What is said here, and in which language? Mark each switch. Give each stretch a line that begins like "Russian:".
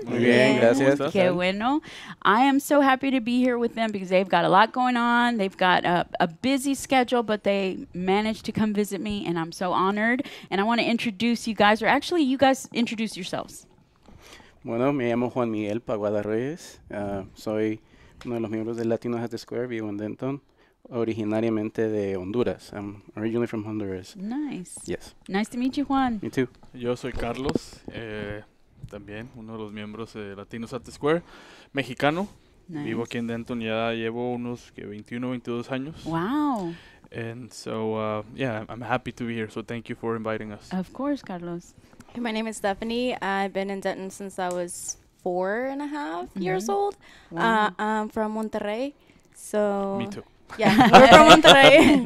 Spanish: Muy bien, gracias. Qué bueno.
English: I am so happy to be here with them because they've got a lot going on. They've got a busy schedule, but they managed to come visit me, and I'm so honored. And I want to introduce you guys, or actually, you guys introduce yourselves.
Spanish: Bueno, me llamo Juan Miguel Paguada Reyes. Soy uno de los miembros de Latinos at the Square. Vivo en Denton, originariamente de Honduras.
English: I'm originally from Honduras. Nice. Yes. Nice to meet you, Juan. Me too.
Spanish: Yo soy Carlos, también uno de los miembros de Latinos at the Square, mexicano.
English: Nice.
Spanish: Vivo aquí en Denton, ya llevo unos 21, 22 años.
English: Wow. And so, yeah, I'm happy to be here, so thank you for inviting us. Of course, Carlos. Hey, my name is Stephanie. I've been in Denton since I was 4.5 years old. Wow. I'm from Monterrey. So Me too. Yeah, we're from Monterrey.